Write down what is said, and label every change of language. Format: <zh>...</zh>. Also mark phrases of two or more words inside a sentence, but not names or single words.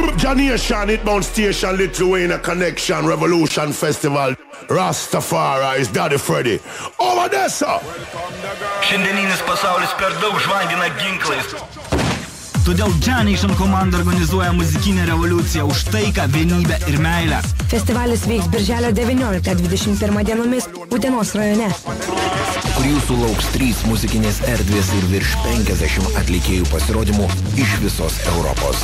<en>Ganja Nation, it bound station, Lithuania Connection, Revolution Festival. Rastafari is Daddy Freddy. Over there, sir.</en> <lt>Šiandieninis pasaulis per daug žvangina ginklais. Todėl Janation komanda organizuoja muzikinę revoliuciją už taiką, vienybę ir meilę. Festivalis vyks birželio 19-21 dienomis Utenos rajone. Kur jūsų lauks 3 muzikinės erdvės ir virš 50 atlikėjų pasirodymų iš visos Europos.</lt>